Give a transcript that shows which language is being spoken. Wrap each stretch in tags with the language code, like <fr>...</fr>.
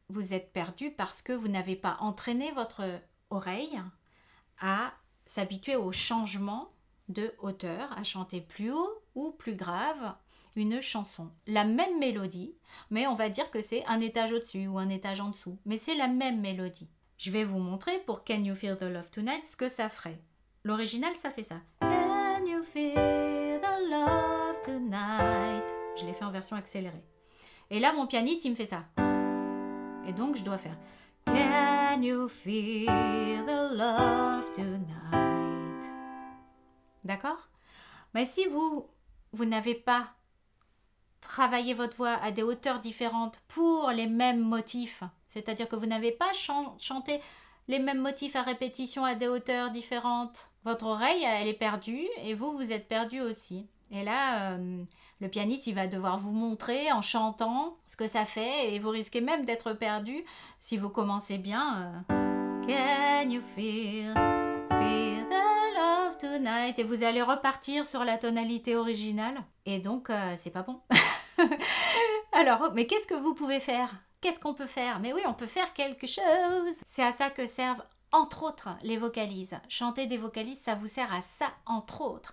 <fr>Vous êtes perdu parce que vous n'avez pas entraîné votre oreille à s'habituer au changement de hauteur, à chanter plus haut ou plus grave une chanson. La même mélodie, mais on va dire que c'est un étage au-dessus ou un étage en dessous. Mais c'est la même mélodie. Je vais vous montrer pour Can You Feel the Love Tonight ce que ça ferait. L'original, ça fait ça.</fr> <en>Can you feel the love tonight?</en> <fr>Je l'ai fait en version accélérée. Et là, mon pianiste, il me fait ça. Et donc, je dois faire</fr> <en>Can you feel the love tonight?</en> <fr>D'accord? Mais si vous n'avez pas travaillé votre voix à des hauteurs différentes pour les mêmes motifs, c'est-à-dire que vous n'avez pas chanté les mêmes motifs à répétition à des hauteurs différentes, votre oreille, elle est perdue et vous êtes perdu aussi. Et là, le pianiste, il va devoir vous montrer en chantant ce que ça fait et vous risquez même d'être perdu si vous commencez bien.</fr> <en>Can you feel the love tonight?</en> <fr>Et vous allez repartir sur la tonalité originale. Et donc, c'est pas bon. Alors, mais qu'est-ce que vous pouvez faire? Qu'est-ce qu'on peut faire? Mais oui, on peut faire quelque chose. C'est à ça que servent, entre autres, les vocalises. Chanter des vocalises, ça vous sert à ça, entre autres.</fr>